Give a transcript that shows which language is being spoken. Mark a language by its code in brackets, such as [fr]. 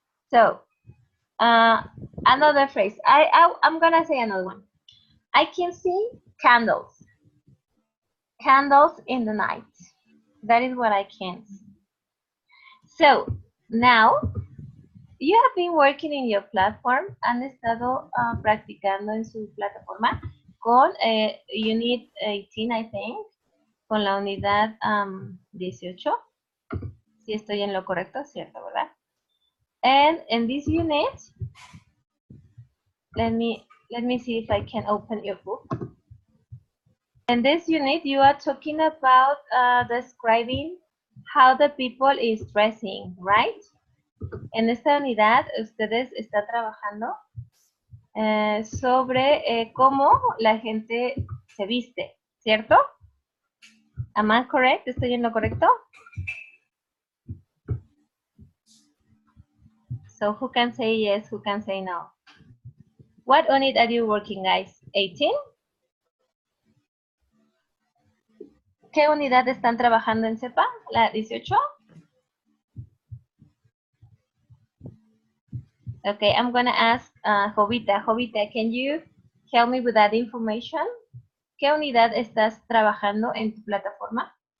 [en] So another phrase. I'm gonna say another one. I can see candles. Candles in the night. That is what I can see. So now you have been working in your platform. [es] Han estado practicando en su plataforma con Unit 18, [en] I think, [es] con la unidad 18. Si estoy en lo correcto, cierto, ¿verdad? [en] And in this unit, let me see if I can open your book. In this unit, you are talking about describing how the people is dressing, right? [es] En esta unidad, ustedes están trabajando sobre cómo la gente se viste, ¿cierto? [en] Am I correct? [es] ¿Estoy en lo correcto? [en] So who can say yes, who can say no? What unit are you working, guys? 18? [es] ¿Qué unidad están trabajando en CEPA? ¿La 18? [en] Okay, I'm gonna ask Jovita. Jovita, can you help me with that information? [es] ¿Qué unidad estás trabajando en tu plataforma?